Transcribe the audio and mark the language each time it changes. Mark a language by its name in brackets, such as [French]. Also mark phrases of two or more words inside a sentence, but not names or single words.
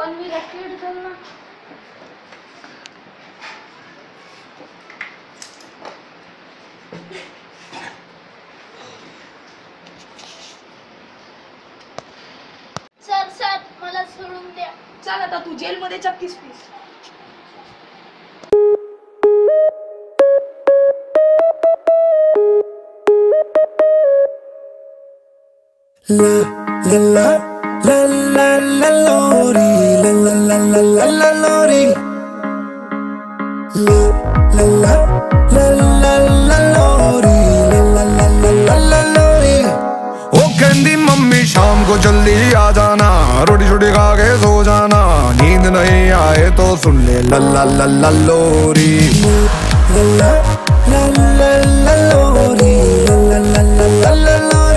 [Marathi] पण मी रॅकेट झालो ना. सर, मला सोडून द्या. चल, आता तू जेलमध्ये चक्कीस पीस. La la la la la la lori, la la la la la la lori, la la la la la la lori, la la la la la la lori. [Hindi] ओ कहती मम्मी शाम को जल्दी आ जाना, रोटी छोटी खा के सो जाना, नींद नहीं आए तो सुन ले ला ला ला ला लोरी, ला ला ला ला ला लोरी, ला ला ला ला ला लोरी.